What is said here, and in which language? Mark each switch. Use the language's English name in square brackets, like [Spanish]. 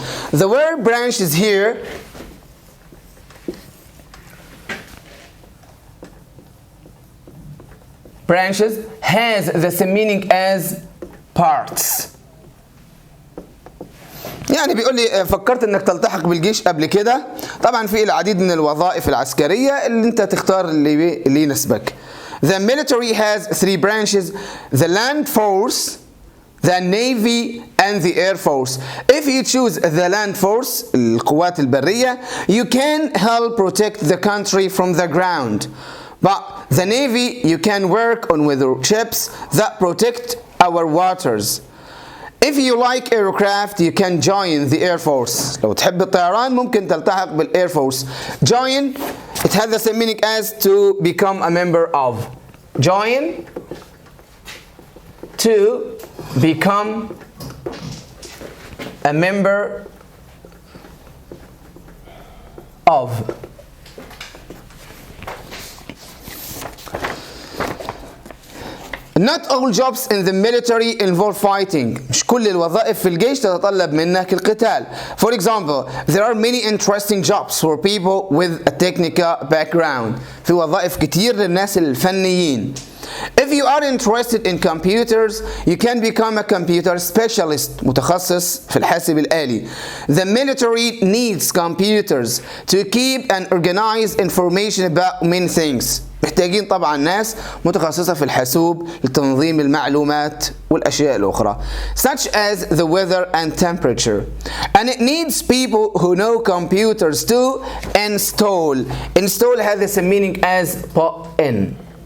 [English] The word branches here branches has the same meaning as parts. [Arabic] يعني بيقول لي فكرت انك تلتحق بالجيش قبل كده. طبعا في العديد من الوظائف العسكرية اللي انت تختار اللي يناسبك. [English] The military has three branches: the land force, the navy, and the air force. If you choose the land force, [Arabic] القوات البرية, [English] you can help protect the country from the ground. But the navy, you can work on with ships that protect our waters. If you like aircraft, you can join the air force. [Arabic] لو تحب الطيران ممكن تلتحق بالair force. [English] Join, it has the same meaning as to become a member of. Join, to become a member of. Not all jobs in the military involve fighting. [Arabic] مش كل الوظائف في الجيش تتطلب منك القتال. [English] For example, there are many interesting jobs for people with a technical background. [Arabic] في وظائف كتير للناس الفنيين. [English] If you are interested in computers, you can become a computer specialist, [Arabic] متخصص في الحاسب الآلي. [English] The military needs computers to keep and organize information about many things. [Arabic] محتاجين طبعا ناس متخصصة في الحاسوب لتنظيم المعلومات والأشياء الأخرى [English] such as the weather and temperature, and it needs people who know computers to install has the meaning as put in.